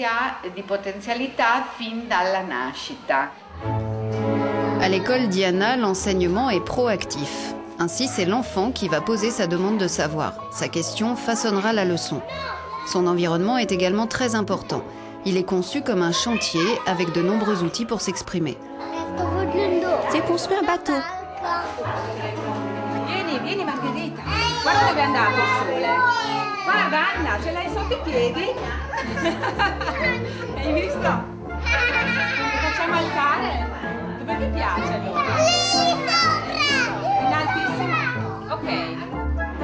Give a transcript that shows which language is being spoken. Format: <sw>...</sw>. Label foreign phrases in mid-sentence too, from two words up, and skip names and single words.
<fr>À l'école Diana, l'enseignement est proactif. Ainsi, c'est l'enfant qui va poser sa demande de savoir. Sa question façonnera la leçon. Son environnement est également très important. Il est conçu comme un chantier avec de nombreux outils pour s'exprimer. C'est construire un bateau.</fr> <it>Vieni Margherita, guarda dove è andato il sole. Guarda Anna, ce l'hai sotto i piedi. Hai visto? Lo facciamo alzare? Dove ti piace allora? In altissimo? Ok.</it>